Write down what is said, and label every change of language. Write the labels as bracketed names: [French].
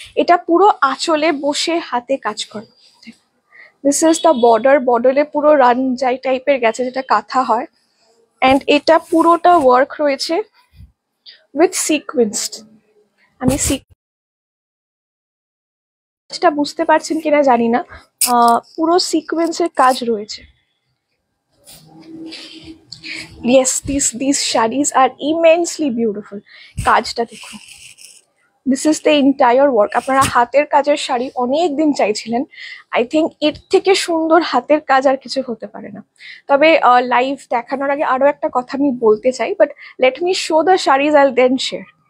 [Bangla] এটা পুরো আঁচলে বসে হাতে কাজ করা। [English] this is the border, [Bangla] বর্ডারে পুরো রানজাই টাইপের গেছে যেটা কাঁথা হয়, অ্যান্ড এটা পুরোটা ওয়ার্ক রয়েছে উইথ সিকোয়েন্সড। আমি সিকোয়েন্সটা বুঝতে পারছেন কিনা জানি না, পুরো সিকোয়েন্সের কাজ রয়েছে। [English] Yes, these sarees are immensely beautiful. [Bangla] কাজটা দেখুন, [English] This is the entire work. [Bangla] আপনারা হাতের কাজের শাড়ি অনেক দিন চাইছিলেন, [English] I think [Bangla] এর থেকে সুন্দর হাতের কাজ আর কিছু হতে পারে না। তবে লাইভ দেখানোর আগে আরো একটা কথা আমি বলতে চাই, [English] But let me show the saris, I'll then share.